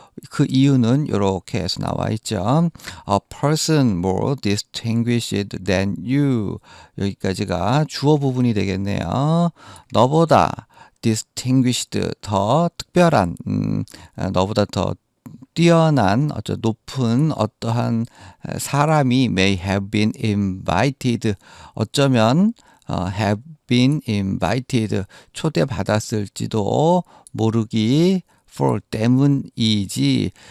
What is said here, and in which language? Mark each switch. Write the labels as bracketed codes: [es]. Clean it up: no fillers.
[ko] 그 이유는 이렇게 해서 나와 있죠. [en] A person more distinguished than you. [ko] 여기까지가 주어 부분이 되겠네요. 너보다 distinguished, 더 특별한, 너보다 더 뛰어난, 높은 어떠한 사람이 [en] may have been invited. [ko] 어쩌면 [en] have been invited, [ko] 초대받았을지도 모르기 [en] for [ko] 때문이지.